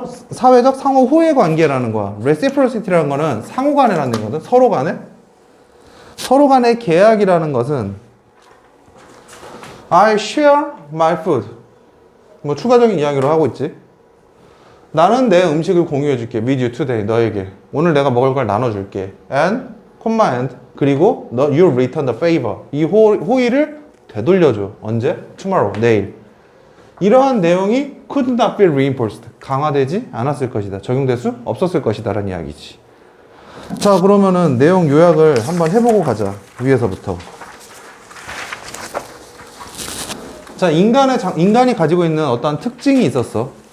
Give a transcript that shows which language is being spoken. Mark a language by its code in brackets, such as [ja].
[ko] 사회적 상호 호혜 관계라는 거야. reciprocity라는 거는 상호 간에라는 거거든. 서로 간의 계약이라는 것은 [en] I share my food. [ko] 뭐 추가적인 이야기로 하고 있지. 나는 내 음식을 공유해 줄게. [en] with you today. [ko] 너에게. 오늘 내가 먹을 걸 나눠줄게. [en] and, [ko] 그리고 [en] you return the favor. [ko] 이 호의를 되돌려줘. 언제? tomorrow. 내일. 이러한 내용이 [en] could not be reinforced. [ko] 강화되지 않았을 것이다. 적용될 수 없었을 것이다. 라는 이야기지. 자, 그러면은 내용 요약을 한번 해보고 가자. 위에서부터. 자, 인간이 가지고 있는 어떠한 특징이 있었어.